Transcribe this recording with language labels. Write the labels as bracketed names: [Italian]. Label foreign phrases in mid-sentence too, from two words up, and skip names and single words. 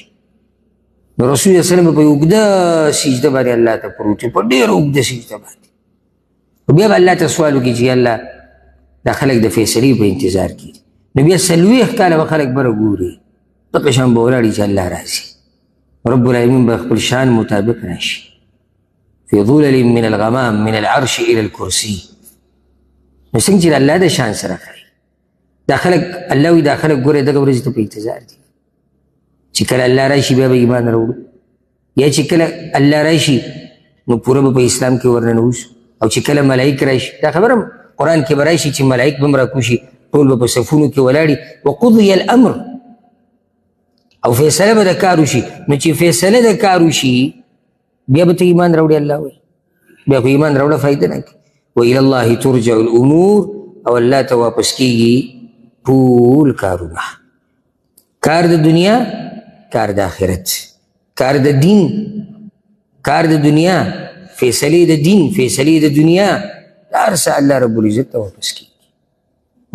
[Pashto] نو [Arabic] رسول الله صلی الله علیه وسلم [Pashto] په یوه اوږده سجده باندې الله ته پروت وي، په ډېره اوږده سجده باندې. بیا به الله ته سوال وکړي چې الله دا خلک د فیصلې په انتظار کې دي. نو بیا 40 کاله به خلک بره ګوري، دغه شان به ولاړ چې الله راځي، [Arabic] رب العالمین [Pashto] به خپل شان مطابق راشي. [Arabic] فی ظلل من الغمام من العرش الى الکرسی. [Pashto] نو څنګه چې د الله د شان سره ښایي دا خلک، الله وایي دا خلک ګوره دغه ورځې ته په انتظار دي چې کله الله راشي بیا به ایمان راوړو، یا چې کله الله راشي نو پوره به په اسلام کې ورننوځو، او چې کله ملایک راشي. دا خبره قرآن کې به راشي چې ملایک به هم راکوشي، ټول به په صفونو کې ولاړي. [Arabic] وقضی الامر، [Pashto] او فیصله به د کار وشي. نو چې فیصله د کار وشي بیا به ته ایمان راوړي. الله وایي بیا خو ایمان راوړه فایده نه کوي. [Arabic] والى الله ترجع الامور، [Pashto] او الله ته واپس کېږي ټول کارونه، کار د دنیا، کار د آخرت، کار د دین، کار د دنیا، فیصلې د دین، فیصلې د دنیا، دا هر څه الله [Arabic] رب العزت [Pashto] ته واپس کېږي.